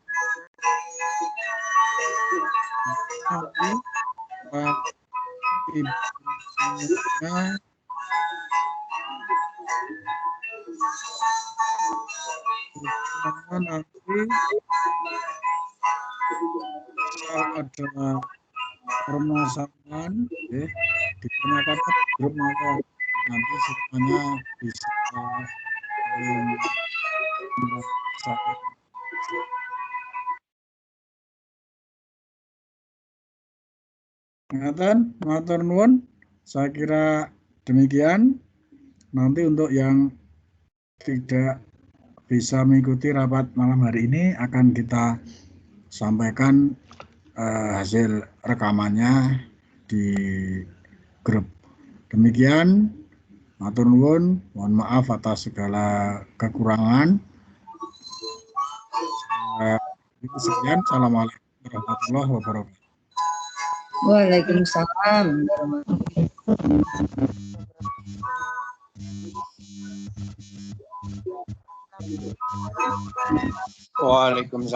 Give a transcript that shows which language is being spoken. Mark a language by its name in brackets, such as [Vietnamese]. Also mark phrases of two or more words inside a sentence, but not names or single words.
[Indonesian] Nanti Ibu semuanya nanti kalau ada permasalahan ya, ditanyakan ke grup maka nanti semuanya bisa [Javanese] ingatan matur nuwun, [Indonesian] saya kira demikian. Nanti untuk yang tidak bisa mengikuti rapat malam hari ini akan kita sampaikan hasil rekamannya di grup. Demikian, [Javanese] matur nuwun, [Indonesian] mohon maaf atas segala kekurangan. [Arabic] Sekian, السلام عليكم ورحمة الله وبركاته. Waalaikumsalam. Waalaikumsalam.